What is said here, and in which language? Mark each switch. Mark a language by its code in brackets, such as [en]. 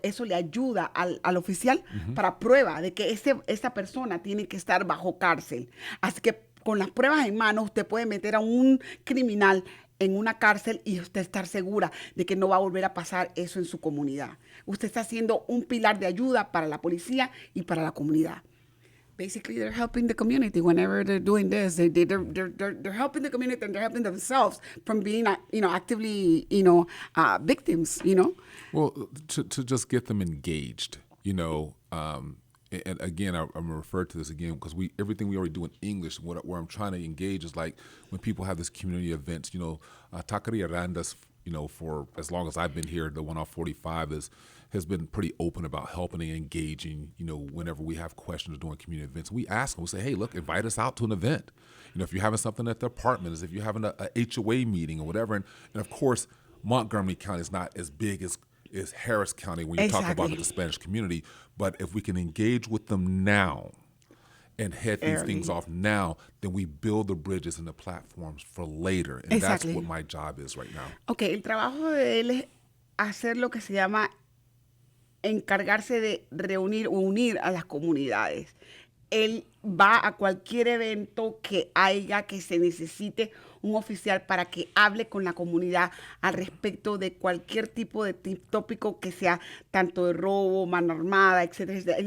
[es] Eso le ayuda al oficial para prueba de que esa persona tiene que estar bajo cárcel. Así que con las pruebas en mano, usted puede meter a un criminal en una cárcel y usted estar segura de que no va a volver a pasar eso en su comunidad. Usted está siendo un pilar de ayuda para la policía y para la comunidad. [en] Basically, they're helping the community whenever they're doing this. They're helping the community and they're helping themselves from being, actively, victims, Well, to just get them engaged, and again, I'm going to refer to this again because everything we already do in English, where I'm trying to engage is like when people have this community events, Taqueria Randas, for as long as I've been here, the one off 45 has been pretty open about helping and engaging, whenever we have questions during community events. We ask them, we say, hey, look, invite us out to an event. If you're having something at the apartment, if you're having a HOA meeting or whatever. And of course, Montgomery County is not as big as Harris County when you talk about the Spanish community. But if we can engage with them now and head these things off now, then we build the bridges and the platforms for later. And that's what my job is right now. [es] Okay, el trabajo de él es hacer lo que se llama encargarse de reunir o unir a las comunidades. Él va a cualquier evento que se necesite un oficial para que hable con la comunidad al respecto de cualquier tipo de tópico que sea tanto de robo, mano armada, etcétera.